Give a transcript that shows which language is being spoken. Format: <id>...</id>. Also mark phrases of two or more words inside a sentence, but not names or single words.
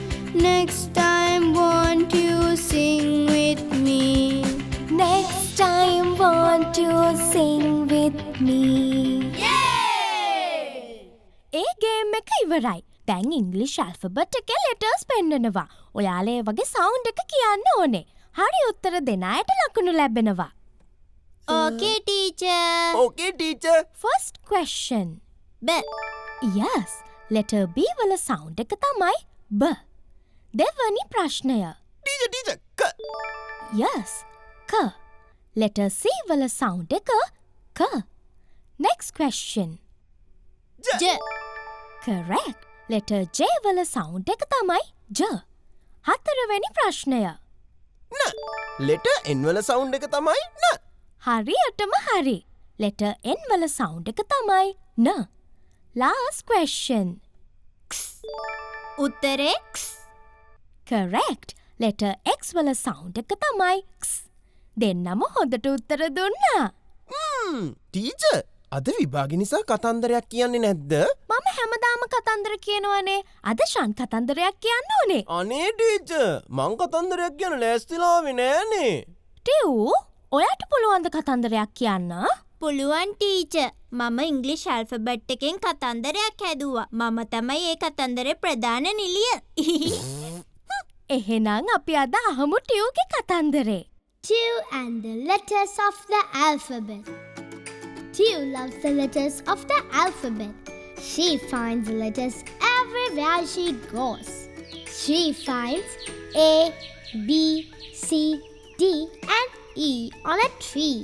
<en>Next time won't you sing with me? Next time won't you sing with me?</en> <si>ඒ ගේම් එක ඉවරයි. දැන් ඉංග්‍රීසි ඇල්ෆබෙට් එකේ letters පෙන්නනවා. ඔයාලා ඒ වගේ sound එක කියන්න ඕනේ. හරි උත්තර දෙන අයට ලකුණු ලැබෙනවා.</si> <en>Okay, teacher. okay teacher. First question. B. Yes, letter</en> <si>B වල sound එක තමයි B. දෙවනි ප්‍රශ්නය. teacher ක.</si> <en>Yes, K. Letter</en> <si>C වල sound එක K.</si> <en>Next question. J. correct. letter</en> <si>J වල sound එක තමයි J. හතරවෙනි ප්‍රශ්නය. න.</si> <en>letter N</en> <si>වල sound එක තමයි න. හරියටම හරි.</si> <en>letter N</en> <si>වල sound එක තමයි න.</si> <en>last question.</en> <si>උත්තරේ X.</si> <en>correct. letter</en> <si>X වල sound එක තමයි X. දෙන්නම හොඳට උත්තර දුන්නා. ටීචර් අද විභාග නිසා කතන්දරයක් කියන්නේ නැද්ද? මම හැමදාම කතන්දර කියනවනේ. අද ෂන් කතන්දරයක් කියන්න ඕනේ. අනේ ටීචර් මං කතන්දරයක් කියන ලෑස්තිලාවේ නෑනේ. ටිව් ඔයාට පුළුවන්ද කතන්දරයක් කියන්න? පුළුවන් ටීචර්. මම ඉංග්‍රීසි ඇල්ෆබෙට් එකෙන් කතන්දරයක් හැදුවා. මම තමයි ඒ කතන්දරේ ප්‍රධාන නිලිය. එහෙනම් අපි අද අහමු ටිව්ගේ කතන්දරේ.</si> <en>Tew and the letters of the alphabet. Tew loves the letters of the alphabet. She finds the letters everywhere she goes. She finds A, B, C, D and E on a tree.</en>